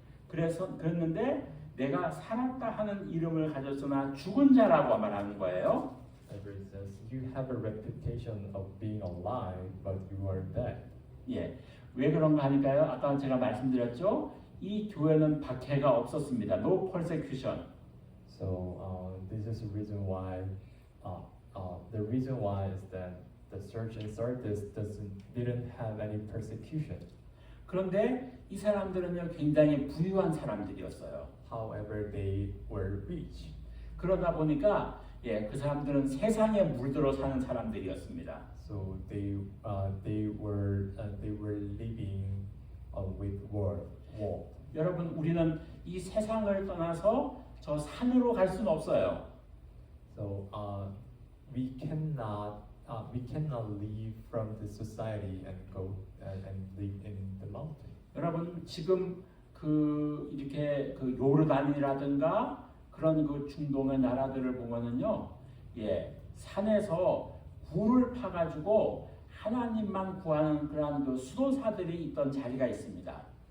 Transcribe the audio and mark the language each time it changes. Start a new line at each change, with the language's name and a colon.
Korean: 그랬는데 내가 살았다 하는 이름을 가졌으나 죽은 자라고 말하는 거예요.
English: It says you have a reputation of being alive, but you are dead.
Korean: 예. 왜 그런가 하니까요. 아까 제가 말씀드렸죠. 이 교회는 박해가 없었습니다.
English: No persecution. So this is the reason why. The reason why is that the church in Sardis didn't have any persecution.
Korean: 그런데 이 사람들은요 굉장히 부유한 사람들이었어요.
English: However, they were rich.
Korean: 그러다 보니까 그 사람들은 세상에 물들어 사는 사람들이었습니다.
English: So they were living with war.
Korean: 여러분, 우리는 이 세상을 떠나서 저 산으로 갈 수는 없어요.
English: So we cannot leave from the society and go and live in the mountain.
Korean: 여러분, 지금 이렇게 요르단이라든가 그런 중동의 나라들을 보면은요, 산에서 굴을 파가지고 하나님만 구하는 그런 수도사들이 있던 자리가 있습니다.